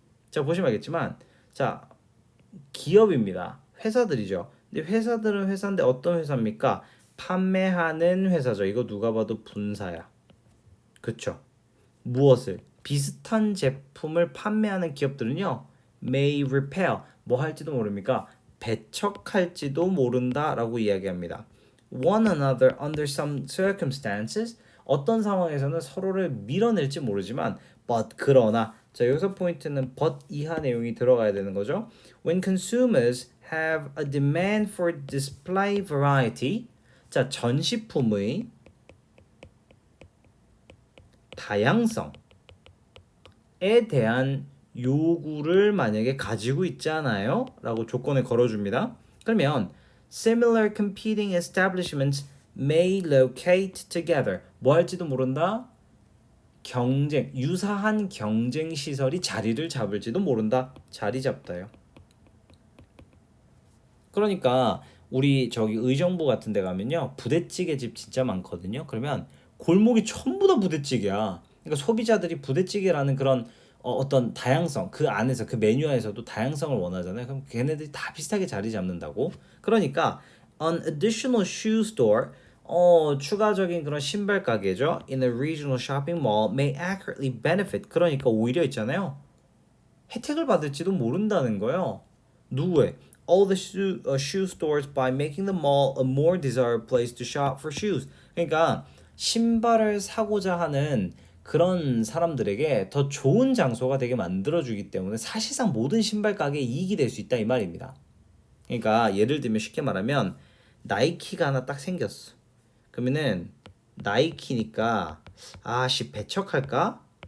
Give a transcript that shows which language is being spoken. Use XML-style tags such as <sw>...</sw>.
<ko>자, 보시면 알겠지만 자, 기업입니다. 회사들이죠. 근데 회사들은 회사인데 어떤 회사입니까? 판매하는 회사죠. 이거 누가 봐도 분사야. 그쵸? 무엇을? 비슷한 제품을 판매하는 기업들은요.</ko> <en>may repair</en> <ko>뭐 할지도 모릅니까? 배척할지도 모른다라고 이야기합니다.</ko> <en>One another under some circumstances</en> <ko>어떤 상황에서는 서로를 밀어낼지 모르지만 but 그러나 자 여기서 포인트는 but 이하 내용이 들어가야 되는 거죠.</ko> <en>When consumers have a demand for display variety</en> <ko>자 전시품의 다양성에 대한 요구를 만약에 가지고 있잖아요 라고 조건을 걸어줍니다. 그러면</ko> <en>similar competing establishments may locate together</en> <ko>뭐 할지도 모른다. 경쟁, 유사한 경쟁 시설이 자리를 잡을지도 모른다. 자리 잡다요. 그러니까 우리 저기 의정부 같은 데 가면요. 부대찌개 집 진짜 많거든요. 그러면 골목이 전부 다 부대찌개야. 그러니까 소비자들이 부대찌개라는 그런 어떤 다양성, 그 안에서 그 메뉴 안에서도 다양성을 원하잖아요. 그럼 걔네들이 다 비슷하게 자리 잡는다고. 그러니까</ko> <en>an additional shoe store</en> <ko>추가적인 그런 신발 가게죠.</ko> <en>In a regional shopping mall may accurately benefit.</en> <ko>그러니까 오히려 있잖아요. 혜택을 받을지도 모른다는 거예요. 누구의?</ko> <en>All the shoe stores by making the mall a more desirable place to shop for shoes.</en> <ko>그러니까 신발을 사고자 하는 그런 사람들에게 더 좋은 장소가 되게 만들어주기 때문에 사실상 모든 신발 가게에 이익이 될 수 있다 이 말입니다. 그러니까 예를 들면 쉽게 말하면 나이키가 하나 딱 생겼어. 그러면은 나이키니까 아씨 배척할까?</ko>